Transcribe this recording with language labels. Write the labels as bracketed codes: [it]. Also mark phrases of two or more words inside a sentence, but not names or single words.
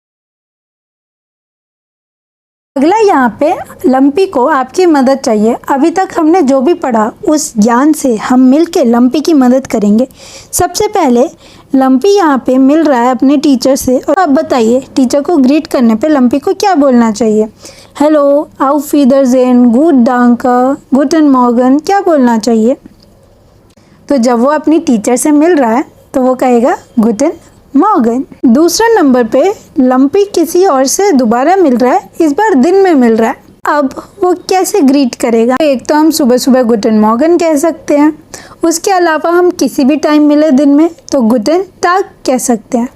[hi] अगला, यहाँ पे लंपी को आपकी मदद चाहिए। अभी तक हमने जो भी पढ़ा उस ज्ञान से हम मिलके लंपी की मदद करेंगे। सबसे पहले लंपी यहाँ पे मिल रहा है अपने टीचर से, और आप बताइए टीचर को ग्रीट करने पे लंपी को क्या बोलना चाहिए? हेलो, [de] auf Wiedersehen, gut danke, guten Morgen [hi] क्या बोलना चाहिए? तो जब वो अपनी टीचर से मिल रहा है तो वो कहेगा [de] Guten Morgen. [hi] दूसरा नंबर पे लंपी किसी और से दोबारा मिल रहा है, इस बार दिन में मिल रहा है। अब वो कैसे ग्रीट करेगा? एक तो हम सुबह सुबह [de] Guten Morgen [hi] कह सकते हैं, उसके अलावा हम किसी भी टाइम मिले दिन में तो [de] Guten Tag [hi] कह सकते हैं।